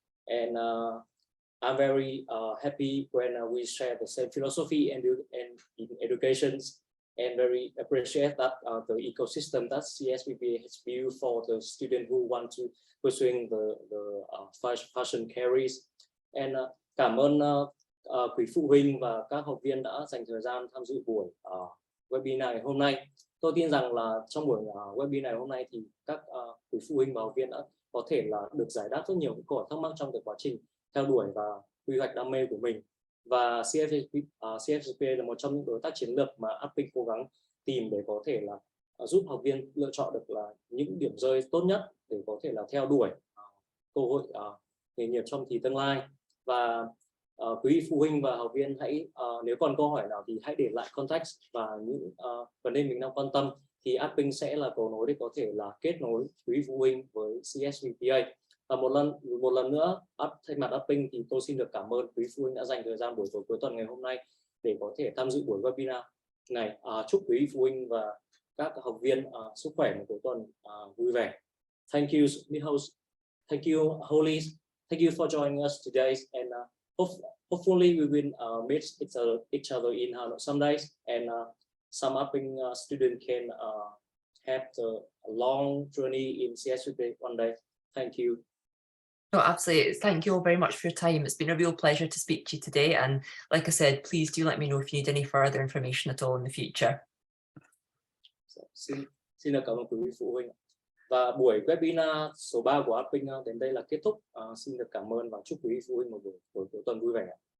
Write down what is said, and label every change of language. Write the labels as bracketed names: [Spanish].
[English] And I'm very happy when we share the same philosophy and in educations, and very appreciate that the ecosystem that CSVPA has built for the student who want to pursuing the fashion careers. [Vietnamese] And cảm ơn quý phụ huynh và các học viên đã dành thời gian tham dự buổi webinar này hôm nay. Tôi tin rằng là trong buổi webinar này hôm nay thì các quý phụ huynh và học viên đã có thể là được giải đáp rất nhiều những câu hỏi thắc mắc trong cái quá trình theo đuổi và quy hoạch đam mê của mình. Và CSVPA là một trong những đối tác chiến lược mà Artpink cố gắng tìm để có thể là giúp học viên lựa chọn được là những điểm rơi tốt nhất để có thể là theo đuổi cơ hội nghề nghiệp trong thì tương lai. Và quý vị phụ huynh và học viên hãy nếu còn câu hỏi nào thì hãy để lại contact và những vấn đề mình đang quan tâm thì Artpink sẽ là cầu nối để có thể là kết nối quý phụ huynh với CSVPA. Và một lần nữa thay mặt Artpink thì tôi xin được cảm ơn quý phụ huynh đã dành thời gian buổi tối cuối tuần ngày hôm nay để có thể tham dự buổi webinar này. Chúc quý phụ huynh và các học viên sức khỏe một cuối tuần vui vẻ. [English] Thank you, Ms. Thank you, Holly. Thank you for joining us today, and hopefully we will meet each other in some days, and some Artpink student can have a long journey in CSVPA one day. Thank you. No, absolutely. Thank you all very much for your time. It's been a real pleasure to speak to you today. And like I said, please do let me know if you need any further information at all in the future. [Vietnamese] Xin cảm ơn quý vị phụ huynh. Và buổi webinar số 3 của Artpink đến đây là kết thúc. Xin được cảm ơn và chúc quý vị phụ huynh một buổi cuối tuần vui vẻ.